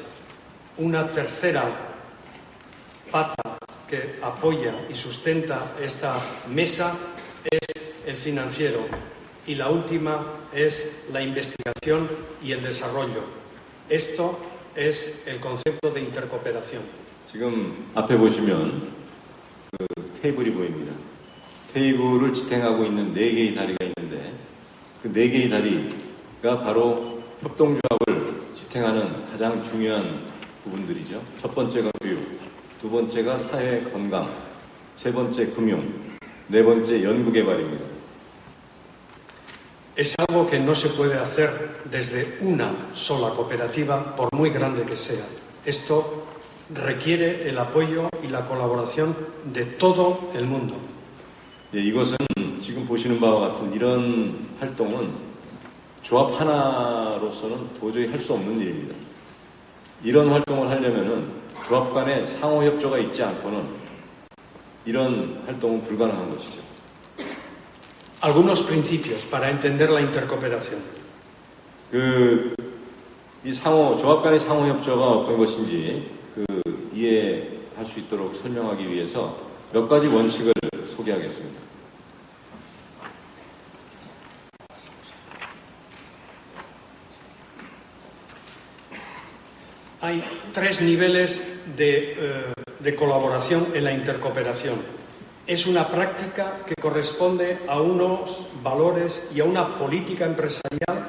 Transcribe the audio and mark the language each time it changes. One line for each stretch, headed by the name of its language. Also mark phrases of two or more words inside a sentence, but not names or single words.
Spanish: Una tercera pata que apoya y sustenta esta mesa es el financiero y la última es la investigación y el desarrollo. Esto es el concepto de intercooperación.
Korean: 지금 앞에 보시면 그 테이블이 보입니다. 테이블을 지탱하고 있는 4개의 다리가 있는데 그 4개의 다리가 바로 협동조합을 지탱하는 가장 중요한 부분들이죠. 첫 번째가 교육, 두 번째가 사회 건강, 세 번째 금융, 네 번째 연구개발입니다.
Spanish: Es algo que no se puede hacer desde una sola cooperativa, por muy grande que sea. Esto requiere el apoyo y la colaboración de todo el mundo.
Korean: 예, 이것은 지금 보시는 바와 같은 이런 활동은 조합 하나로서는 도저히 할 수 없는 일입니다. 이런 활동을 하려면은 조합 간의 상호 협조가 있지 않고는 이런 활동은 불가능한 것이죠.
Spanish: Algunos principios para entender la intercooperación.
Korean: 이 조합 간의 상호 협조가 어떤 것인지 이해할 수 있도록 설명하기 위해서 몇 가지 원칙을 소개하겠습니다.
Spanish: Hay tres niveles de colaboración en la intercooperación. Es una práctica que corresponde a unos valores y a una política empresarial.